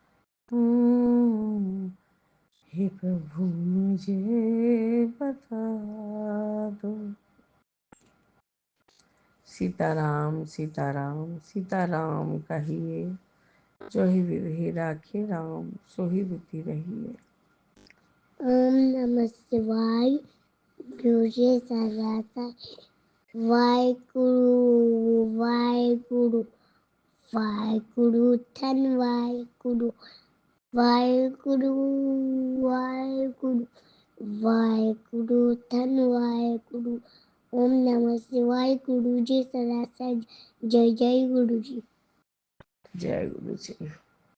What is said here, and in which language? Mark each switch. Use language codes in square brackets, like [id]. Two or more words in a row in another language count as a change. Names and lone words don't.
[hi] हे प्रभु मुझे बता दो। सीताराम सीताराम सीताराम कहिए, जो ही विधि राखे राम, सो ही विधि रहिए। ओम नमः शिवाय। गुरु जी सदाता वाहेगुरु वाहेगुरु वाहेगुरु धन वाहेगुरु वाहेगुरु वाहेगुरु वाहेगुरु धन वाहेगुरु। ओम नमः शिवाय। गुरु जी सदा जय जय गुरु जी। जय गुरु जी।